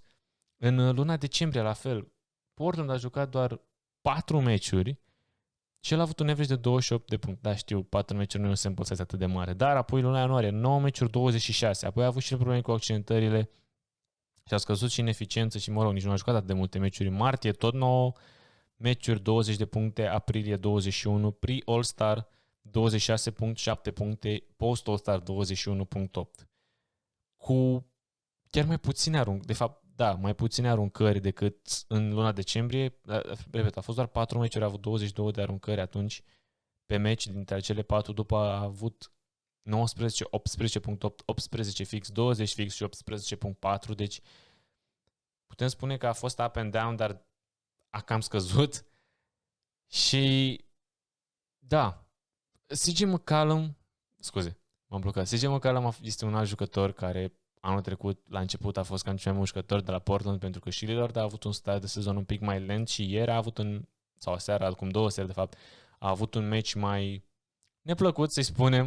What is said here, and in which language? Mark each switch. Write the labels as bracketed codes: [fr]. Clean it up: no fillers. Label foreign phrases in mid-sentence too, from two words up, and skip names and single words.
[ro] În luna decembrie, la fel, Portland a jucat doar 4 meciuri și el a avut un average de 28 de puncte. Da, știu, 4 meciuri nu e un [en] sample size [ro] atât de mare. Dar apoi luna ianuarie, 9 meciuri, 26. Apoi a avut și probleme cu accidentările și a scăzut și în eficiență și, mă rog, nici nu a jucat atât de multe meciuri. Martie, tot 9 meciuri, 20 de puncte, aprilie 21, pre-All-Star 26.7 puncte, post-All-Star 21.8. Cu chiar mai puține aruncări, de fapt, da, mai puține aruncări decât în luna decembrie. Repet, a fost doar 4 meciuri, a avut 22 de aruncări atunci pe meci, dintre cele 4, după a avut 19, 18.8, 18 fix, 20 fix și 18.4, deci putem spune că a fost [en] up and down, [ro] dar a cam scăzut. Și da, CJ McCollum, scuze, m-am blocat. CJ McCollum este un alt jucător care anul trecut, la început, a fost cam cel mai bun jucător de la Portland, pentru că și Lillard a avut un start de sezon un pic mai lent și ieri a avut sau aseară, acum 2 seri de fapt, a avut un meci mai neplăcut, să-i spunem.